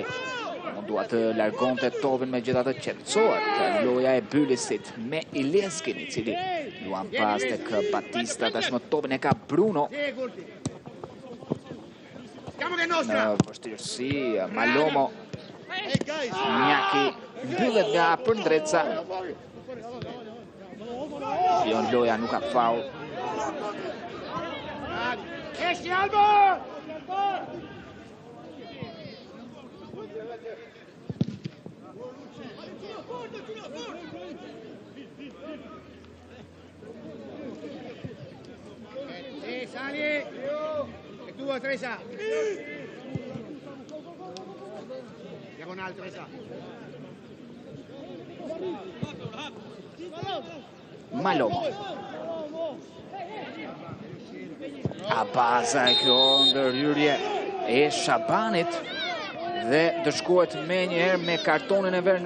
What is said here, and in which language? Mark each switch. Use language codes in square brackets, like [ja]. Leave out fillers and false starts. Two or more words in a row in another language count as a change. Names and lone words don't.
[sq] Mundua të largonte topin, megjithatë qetësohet loja e Bylisit me Ileskin, i cili luan pas tek Batista, tashmë topin e ka Bruno. Në vështirësi, Malomo, Njaki mbyllet nga Përndreca. Fion loja nuk ka faul. [it] Esci Albo! Sì, sali! E tu, Tresa! Diagonal, Tresa! [sq] Malomo. Abazaj, kjo ndërhyrje e Shabanit dhe dëshkohet me njëherë me kartonin e verë në